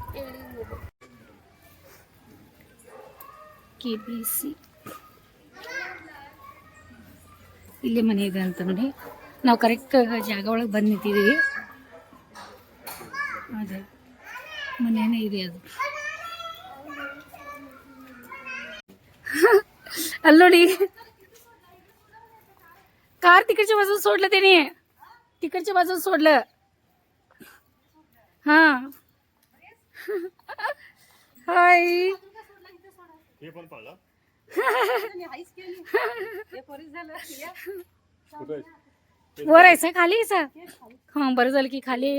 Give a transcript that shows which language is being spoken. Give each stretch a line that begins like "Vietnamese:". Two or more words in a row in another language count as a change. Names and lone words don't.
Kannada: KBC ಇಲ್ಲೇ ಮನೆ ಇದೆ ಅಂತ ನೋಡಿ. ನಾವು ಕರೆಕ್ಟ್ ಜಾಗ ಒಳಗೆ ಬಂದು ನಿಂತಿದ್ದೀವಿ. ಅದೇ ಮನೇನೇ ಇದೆ ಅದು. ಅಲ್ಲಿ ನೋಡಿ,
Marathi: कार तिकडच्या बाजूला सोडलं त्याने. तिकडच्या बाजूला सोडलं. हा हाय. वर आहे खाली हा बरं झालं की खाली आहे.